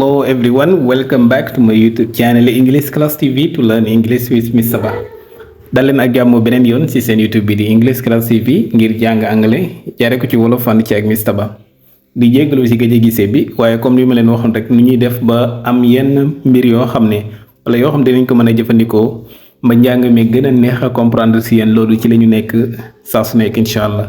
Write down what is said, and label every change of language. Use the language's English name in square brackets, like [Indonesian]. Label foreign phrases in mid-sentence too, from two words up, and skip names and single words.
[English] everyone, welcome back to my YouTube channel English Class TV to learn English with Mr. Ba. [Wolof] dal leen ak jàmm beneen yoon ci seen YouTube bi di English Class TV ngir jàng anglais jaare ko ci wolof ànd ci ak Mr. Ba. di jéggalu ci gëj a gisee bi waaye comme li ma leen waxoon rek nu ñuy def ba am yenn mbir yoo xam ne wala yoo xam ne dinañ ko mën a jëfandikoo ba njàng mi gën a neex a comprendre ci yéen loolu ci la ñu nekk saa su nekk [Arabic] incha allah.